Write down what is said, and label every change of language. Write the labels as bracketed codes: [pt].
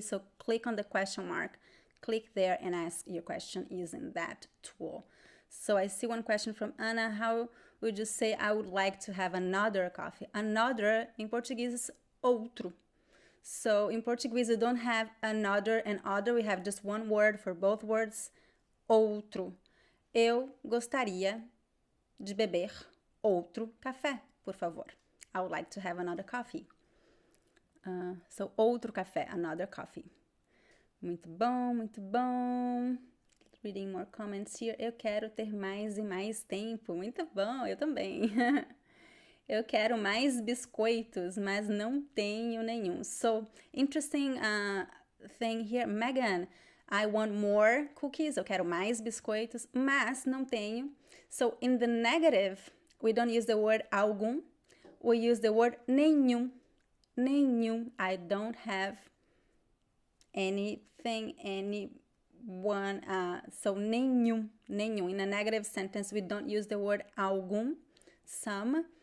[en] So click on the question mark, click there and ask your question using that tool. So I see one question from Anna. How would you say I would like to have another coffee? Another in Portuguese is outro. So in Portuguese, we don't have another and other. We have just one word for both words, outro. [pt] Eu gostaria de beber outro café, por favor. [en] I would like to have another coffee. So, [pt] outro café, [en] another coffee. [pt] Muito bom, muito bom. [en] Reading more comments here. [pt] Eu quero ter mais e mais tempo. Muito bom, eu também. Eu quero mais biscoitos, mas não tenho nenhum. [en] So, interesting thing here. [pt] Megan, [en] I want more cookies. [pt] Eu quero mais biscoitos, mas não tenho. [en] So, in the negative, we don't use the word algum. We use the word nenhum. Nenhum. I don't have anything, anyone. So, nenhum. Nenhum. In a negative sentence, we don't use the word algum. Some.